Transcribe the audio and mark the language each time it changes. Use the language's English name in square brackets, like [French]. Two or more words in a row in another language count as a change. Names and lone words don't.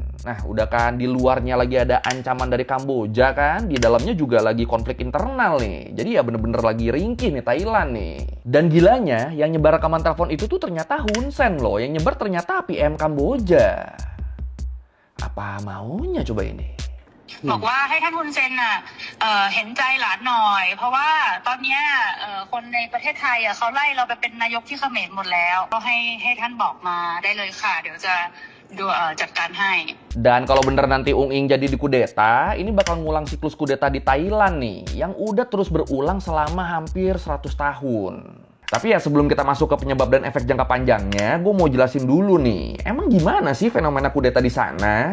[Indonesian] Nah, udah kan di luarnya lagi ada ancaman dari Kamboja kan, di dalamnya juga lagi konflik internal nih. Jadi ya bener-bener lagi ringkih nih Thailand nih. Dan gilanya, yang nyebar rekaman telepon itu tuh ternyata Hun Sen loh, yang nyebar ternyata PM Kamboja. Apa maunya coba ini? [Thai] บอกว่าให้ท่านฮุนเซนเห็นใจหลานหน่อยเพราะว่าตอนเนี้ยคนในประเทศไทยเขาไล่เราไปเป็นนายกที่เขมรหมดแล้วก็ให้ท่านบอกมาได้เลยค่ะเดี๋ยวจะจัดการให้ [Indonesian] Dan kalau bener nanti Ung Ing jadi dikudeta, ini bakal ngulang siklus kudeta di Thailand nih, yang udah terus berulang selama hampir 100 tahun. Tapi ya sebelum kita masuk ke penyebab dan efek jangka panjangnya, gue mau jelasin dulu nih, emang gimana sih fenomena kudeta di sana?